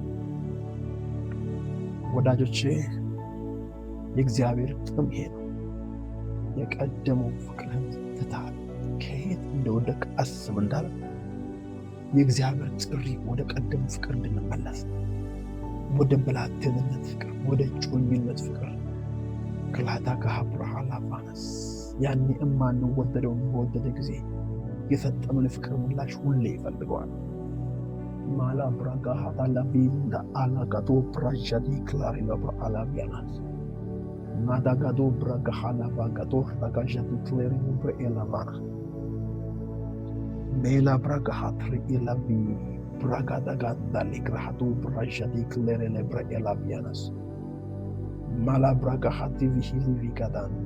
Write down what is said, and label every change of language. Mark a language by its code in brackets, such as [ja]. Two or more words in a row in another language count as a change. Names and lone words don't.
[am] ወዳጆቼ የእግዚአብሔር ጥም ይሄ ነው። የቀደመው ፍቅርህን ትተሃል። ከየት እንደወደቅ አስብ እንዳለ የእግዚአብሔር ጥሪ ወደ ቀደመው ፍቅር እንድንመለስ፣ ወደ ብላቴንነት ፍቅር፣ ወደ ጮኝነት ፍቅር ክላታ ከሀብረሃላ ባነስ ያኔ የማንወደደውን በወደደ ጊዜ የሰጠነውን የፍቅር ምላሽ ሁሌ ይፈልገዋል። ማላ ብራጋ ሀታላቢንዳ አላጋቶ ብራጃዲ ክላሪ ለብርአላቢያናት ማዳጋዶ ብራጋ ሀላባጋቶ ራጋዣዲ ክሌሪ ብርኤላባና ሜላ ብራጋ ሀትሪ ኢላቢ ብራጋ ዳጋዳ ሊግራሃቶ ብራጃዲ ክሌሪ ለብርኤላቢያናስ ማላ ብራጋ ሀቲ ቪሂሊ ቪጋዳንዳ